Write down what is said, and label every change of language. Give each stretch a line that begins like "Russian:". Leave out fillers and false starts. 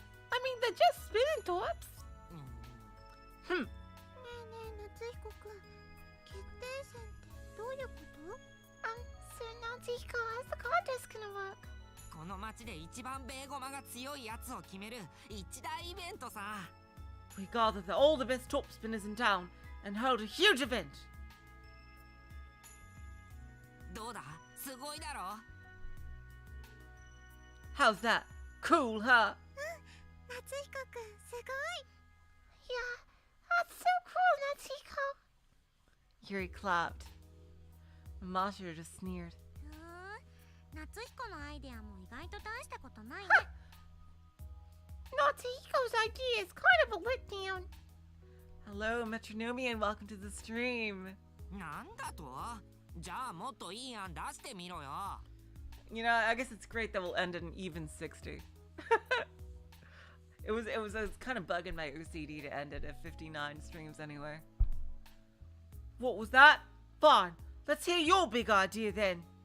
English: I mean, they're just spinning tops. Hmm.
Japanese: ねえねえ、夏彦くん。決定戦ってどういうこと？
English: So Natsuko, how's the contest gonna work?
Japanese: この町で一番ベーゴマが強いやつを決める一大イベントさ。
English: We gather all the best top spinners in town and hold a huge event.
Japanese: どうだ？すごいだろ？
English: How's that? Cool, huh?
Japanese: 夏彦くん、すごい。
English: Yeah, that's so cool, Natsuko. Yuri clapped. Mashiro just sneered.
Japanese: 夏彦のアイデアも意外と大したことないね。
English: Natsuko's idea is kind of a letdown. Hello, Metronomy, and welcome to the stream.
Japanese: なんだと？じゃあもっといい案出してみろよ。
English: You know, I guess it's great that we'll end at an even 60. It was kind of bugging my OCD to end it at 59 streams anyway. What was that? Fine. Let's hear your big idea then.